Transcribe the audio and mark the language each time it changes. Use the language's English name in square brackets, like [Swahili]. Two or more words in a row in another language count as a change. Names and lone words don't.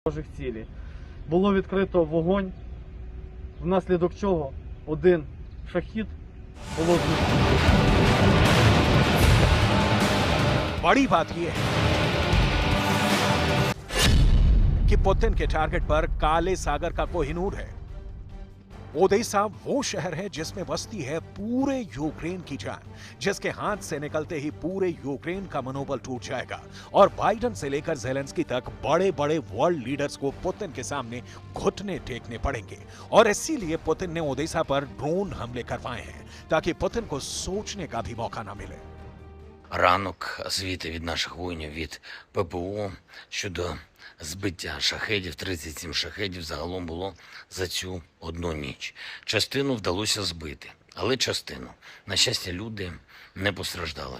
[Ukrainian] ворожих цілей. Було відкрито вогонь, внаслідок чого один шахід було знищено. [Hindi] बड़ी बात यह है कि पुतिन के टारगेट पर काले सागर का कोहिनूर है। ओदेसा वो शहर है जिसमें बसती है पूरे यूक्रेन की जान, जिसके हाथ से निकलते ही पूरे यूक्रेन का मनोबल टूट जाएगा और बाइडेन से लेकर जेलेंस्की तक बड़े बड़े [English] world leaders [Hindi] को पुतिन के सामने घुटने टेकने पड़ेंगे। और इसीलिए पुतिन ने ओदेसा पर ड्रोन हमले करवाए हैं ताकि पुतिन को सोचने का भी मौका ना मिले। [Ukrainian] Ранок, звіти від наших воїнів від ППО щодо збиття шахедів, 37 шахедів загалом було за цю одну ніч. Частину вдалося збити, але частину. На щастя, люди не постраждали.